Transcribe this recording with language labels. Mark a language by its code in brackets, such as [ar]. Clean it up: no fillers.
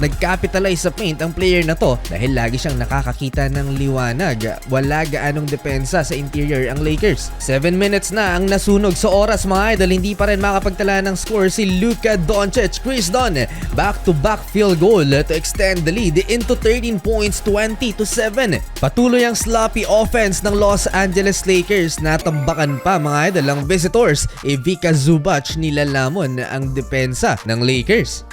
[tl] Nag-capitalize sa paint ang player na to dahil lagi siyang nakakakita ng liwanag. Wala gaanong depensa sa interior ang Lakers. 7 minutes na ang nasunog sa oras mga idol. Hindi pa rin makapagtala ng score si Luka Doncic. [en] Chris Dunn back-to-back field goal to extend the lead into 13 points, 20-7. [tl] Patuloy ang sloppy offense ng Los Angeles Lakers. Natambakan pa mga idol ang visitors. Ivica Zubac nilalamon ang depensa ng Lakers.